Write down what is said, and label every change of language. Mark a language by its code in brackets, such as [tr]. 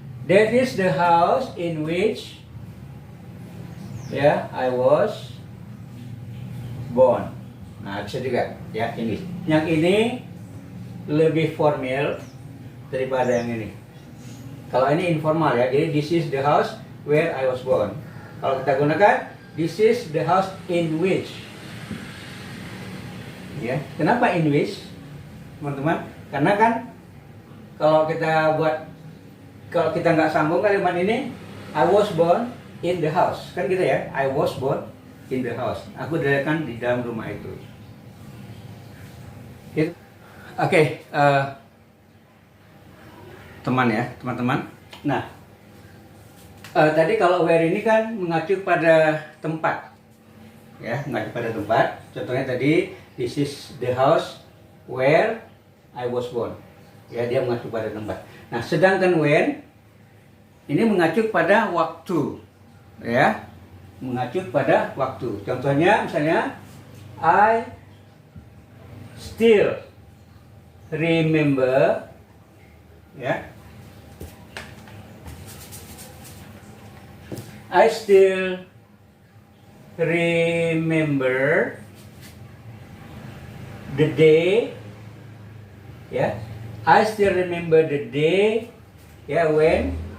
[en] That is the house in which I was born. [id] Nah, bisa juga ya ini. Yang ini lebih formal daripada yang ini. Kalau ini informal ya. [en] Jadi this is the house where I was born. [id] Kalau kita gunakan [en] this is the house in which. [id] Ya, kenapa in which, teman-teman? Karena kan kalau kita nggak sambung kalimat ini, [en] I was born in the house, [id] kan gitu ya? [en] I was born in the house. [id] Aku dilahirkan di dalam rumah itu. Gitu. Oke, teman-teman. Nah, tadi kalau where ini kan mengacu pada tempat, ya, mengacu pada tempat. Contohnya tadi, [en] this is the house where I was born. [id] Ya, dia mengacu pada tempat. Nah, sedangkan when ini mengacu pada waktu, ya, mengacu pada waktu. Contohnya, misalnya, [en] I still remember, ya, I still remember the day, ya, I still remember the day, ya, when